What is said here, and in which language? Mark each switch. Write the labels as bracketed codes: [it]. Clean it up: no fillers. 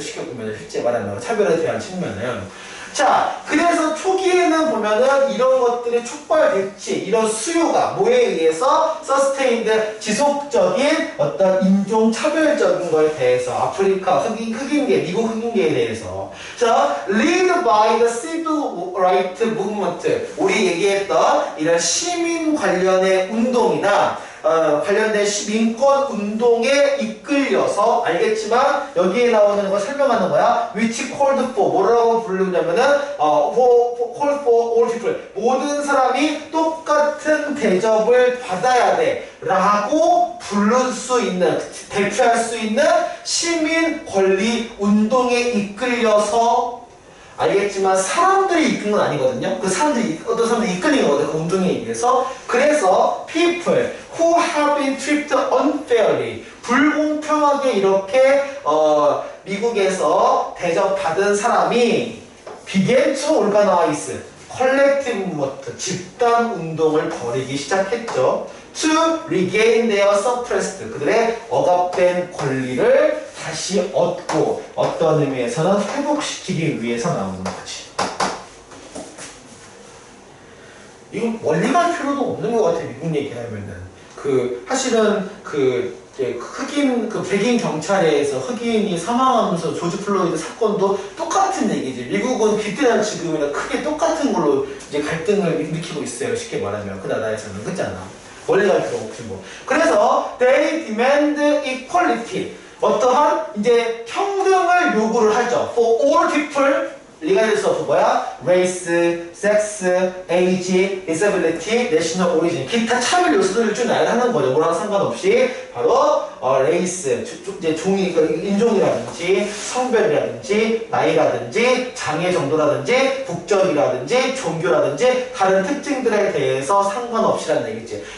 [ko] 쉽게 보면 실제 말하면 차별에 대한 측면은. 자, 그래서 초기에는 보면은 이런 것들이 촉발됐지. 이런 수요가 뭐에 의해서 서스테인드 지속적인 어떤 인종 차별적인 거에 대해서 아프리카 흑인계, 미국 흑인계에 대해서. [en] 자, lead by the civil rights movement. [ko] 우리 얘기했던 이런 시민 관련의 운동이나 관련된 민권 운동에 이끌려서 알겠지만 여기에 나오는 거 설명하는 거야. [en] which called for [ko] 뭐라고 부르냐면은 [en] call for all people [ko] 모든 사람이 똑같은 대접을 받아야 돼 라고 부를 수 있는 대표할 수 있는 시민 권리 운동에 이끌려서 알겠지만 사람들이 이끈 건 아니거든요. 그 사람들이 어떤 사람들이 이끌린 거거든요. 그 운동에 의해서. 그래서 [en] people who have been treated unfairly [ko] 불공평하게 이렇게 미국에서 대접받은 사람이 [en] began to organize collective movement [ko] 집단 운동을 벌이기 시작했죠. [en] to regain their suppressed [ko] 그들의 억압된 권리를 다시 얻고 어떤 의미에서는 회복시키기 위해서 나오는 거지. 이건 원리가 할 필요도 없는 것 같아. 미국 얘기하면은 사실은 흑인 백인 경찰에서 흑인이 사망하면서 조지 플로이드 사건도 똑같은 얘기지. 미국은 그때나 지금이나 크게 똑같은 걸로 이제 갈등을 일으키고 있어요. 쉽게 말하면 그 나라에서는 그렇잖아. 원리가 할 필요 없지 뭐. 그래서 [en] they demand equality [ko] 어떠한 이제 평등을 요구를 하죠. [en] For all people regardless of [ko] 뭐야? [en] race, sex, age, disability, national origin [ko] 기타 차별 요소들을 쭉 나열하는 거죠. 뭐랑 상관없이 바로 race, 이제 인종이라든지 성별이라든지 나이라든지 장애 정도라든지 국적이라든지 종교라든지 다른 특징들에 대해서 상관없이라는 얘기지.